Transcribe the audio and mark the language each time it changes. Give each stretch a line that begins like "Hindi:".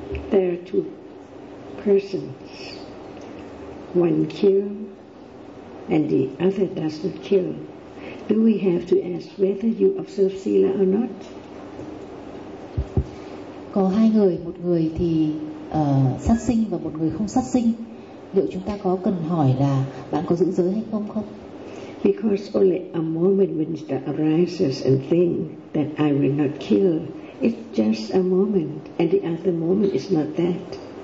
English: There are 2 persons. One kill and the other does not kill. Do we have to ask whether you observe sila or not?
Vietnamese: Có 2 người, một người thì sát sinh và một người không sát sinh. Liệu chúng ta có cần hỏi là bạn có giữ giới hay không không?
English: Because only a moment when it arises and think that I will not kill, it's just a moment, and the other moment is not that.